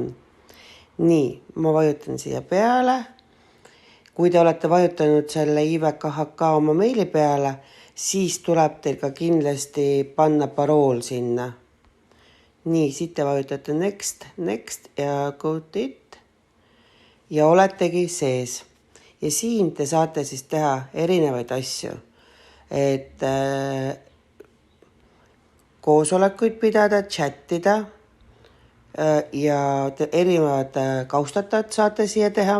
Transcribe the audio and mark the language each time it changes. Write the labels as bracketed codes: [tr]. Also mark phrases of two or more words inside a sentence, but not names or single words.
[et] Nii, ma vajutan siia peale. Kui te olete vajutanud selle ivkhk oma meili peale, siis tuleb teil ka kindlasti panna parool sinna. Nii, siit te vajutate next ja [en] go to it [et] ja oletegi sees. Ja siin te saate siis teha erinevaid asju, et koosolekuid pidada, chattida ja erinevad kaustatajad saate siia teha.